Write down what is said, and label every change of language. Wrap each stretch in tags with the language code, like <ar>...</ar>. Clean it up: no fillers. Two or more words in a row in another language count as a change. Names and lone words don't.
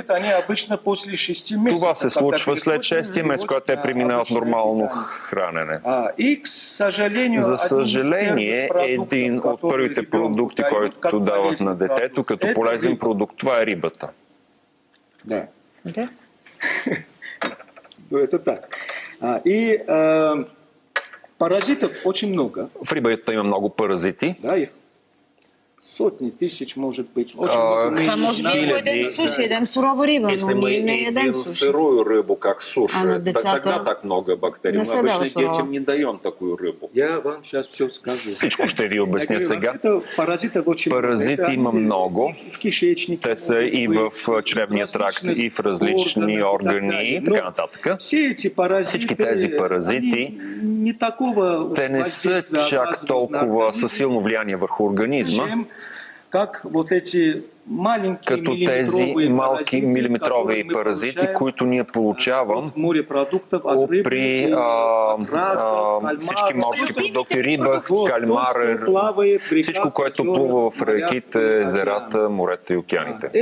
<bg>Това се случва след 6-ти месец, когато те преминават нормално хранене. За съжаление, един от първите продукти, който дават на детето като полезен продукт, това е рибата. Да.</bg> <ru>Это так. И паразитов очень много.</ru> <bg>В рибата има много паразити.</bg> <ru>Да, их сотни тысяч, может быть.</ru> <bg>Това може би ако едем суши, едем сурова риба, но ние не едем суши.</bg> <ru>сырую рыбу, как суши, тогда так много бактерий. Мы обычно детям не даем такую рыбу. Я вам сейчас все скажу.</ru> <bg>Всичко ще ви обясня сега. Паразити има много.</bg> <ru>В кишечнике.</ru> <bg>Те са и в чревния тракт, и в различни органи и така нататък. Всички тези паразити, те не са чак толкова със силно влияние върху организма, като тези малки милиметрови паразити, които ние получавам при всички морски продукти, риба, кальмар, всичко, което плува в реките, езерата, морета и океаните.</bg>